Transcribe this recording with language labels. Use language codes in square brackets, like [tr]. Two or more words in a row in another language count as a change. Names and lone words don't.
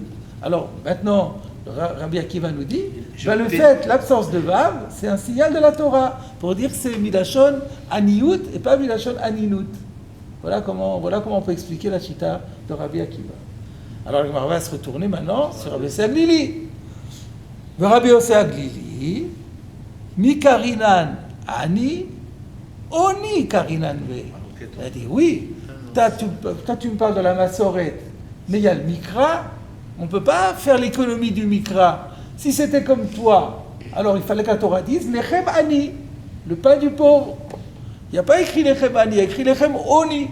[fr] Alors maintenant, Rabbi Akiva nous dit, l'absence de vav, c'est un signal de la Torah, pour dire que c'est [he] מלשון עניות [fr] et pas [he] מלשון אנינות. [fr] Voilà comment on peut expliquer la chita de Rabbi Akiva. Alors on va se retourner maintenant sur Rabbi Yossi Aglili. [arc] Rabbi Yossi Aglili, מי קרינן עני, עוני קרינן ו. [fr] Il a dit oui, toi tu me parles de la masoret, mais il y a le mikra, on ne peut pas faire l'économie du mikra. Si c'était comme toi, alors il fallait que la Torah dise [he] לחם עני, [fr] le pain du pauvre. Il n'y a pas écrit [he] לחם עני, [fr] il y a écrit [he] לחם עוני.